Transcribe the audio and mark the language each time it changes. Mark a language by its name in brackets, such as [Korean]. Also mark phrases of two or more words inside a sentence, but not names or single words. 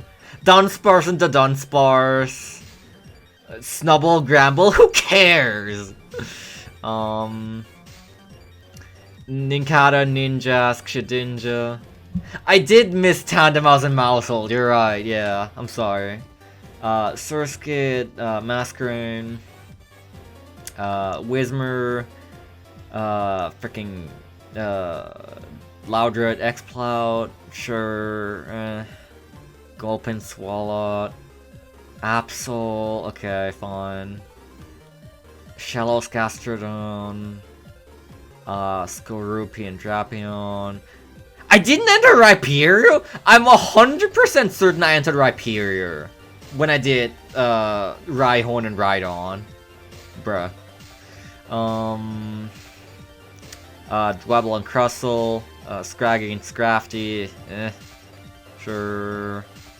[English] Dunsparce and the Dunsparce. Snubble, Gramble, who cares? Nincada, Ninjask, Shedinja. I did miss Tandemaus and Maushold, you're right, yeah, I'm sorry. Surskit, Masquerain, Whismur, freaking, Loudred, Exploud, sure, Gulpin, Swalot, Absol, okay, fine. Shellos, Gastrodon, Skorupi and Drapion. I didn't enter Rhyperior? I'm 100% certain I entered Rhyperior when I did Rhyhorn and Rhydon. Bruh. Dwebble and Crustle, Scraggy and Scrafty, sure.